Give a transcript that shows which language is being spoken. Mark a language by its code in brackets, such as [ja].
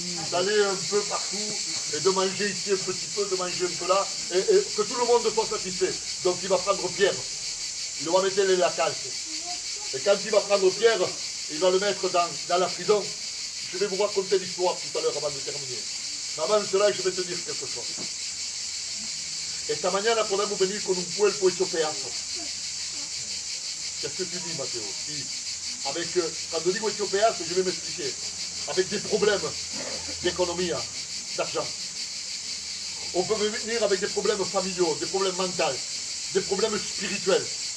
[fr] d'aller un peu partout et de manger ici un petit peu, de manger un peu là, et que tout le monde soit satisfait. Donc il va prendre Pierre, il va mettre la calque. Et quand il va prendre Pierre, il va le mettre dans la prison. Je vais vous raconter l'histoire tout à l'heure avant de terminer. Mais avant cela, je vais te dire quelque chose. [es] Esta mañana podemos venir con un cuerpo hecho pedazos. [fr] Qu'est-ce que tu dis, Mathéo? Si, avec, quand je dis [es] hecho pedazos, [fr] je vais m'expliquer. Avec des problèmes d'économie, d'argent. On peut venir avec des problèmes familiaux, des problèmes mentaux, des problèmes spirituels.